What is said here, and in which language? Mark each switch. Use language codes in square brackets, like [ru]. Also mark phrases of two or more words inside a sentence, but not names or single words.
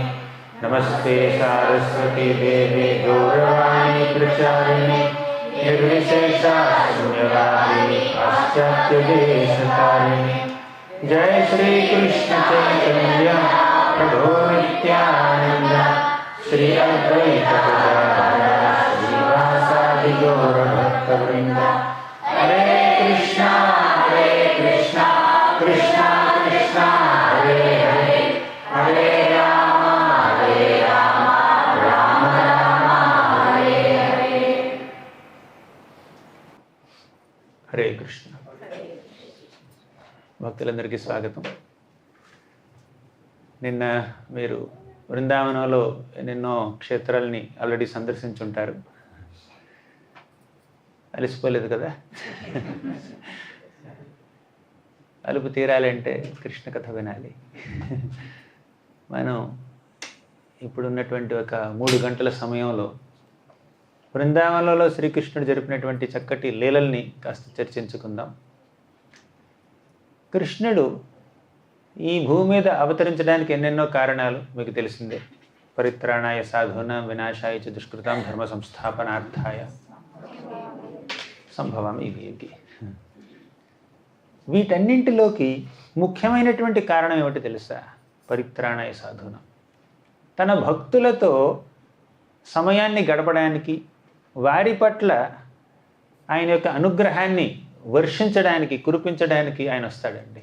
[sa] नमस्ते सारस्वती देवी गौरवाणी प्रचारिणे निर्विशेषशून्यवादी पाश्चात्यदेशतारिणे। जय श्री कृष्ण चैतन्य प्रभो नित्यानंद श्री अद्वैत गदाधर श्रीवासादि गौर भक्तवृंद। हरे कृष्णा कृष्णा कृष्णा हरे हरे, हरे राम राम राम हरे हरे। हरे कृष्ण। [te] భక్తులందరికీ స్వాగతం. నిన్న మీరు బృందావనంలో ఎన్నెన్నో క్షేత్రాలని ఆల్రెడీ సందర్శించుంటారు. అలసిపోలేదు కదా? అలుపు తీరాలంటే కృష్ణ కథ వినాలి. మనం ఇప్పుడున్నటువంటి ఒక 3 గంటల సమయంలో బృందావనంలో శ్రీకృష్ణుడు జరిపినటువంటి చక్కటి లీలల్ని కాస్త చర్చించుకుందాం. కృష్ణుడు ఈ భూమి మీద అవతరించడానికి ఎన్నెన్నో కారణాలు మీకు తెలిసిందే. [sa] పరిత్రాణాయ సాధూనాం వినాశాయ చ దుష్కృతాం ధర్మ సంస్థాపనార్థాయ సంభవామి యుగే. [te] వీటన్నింటిలోకి ముఖ్యమైనటువంటి కారణం ఏమిటి తెలుసా? [sa] పరిత్రాణాయ సాధూనాం. [te] తన భక్తులతో సమయాన్ని గడపడానికి, వారి పట్ల ఆయన యొక్క అనుగ్రహాన్ని వర్షించడానికి, కురిపించడానికి ఆయన వస్తాడండి.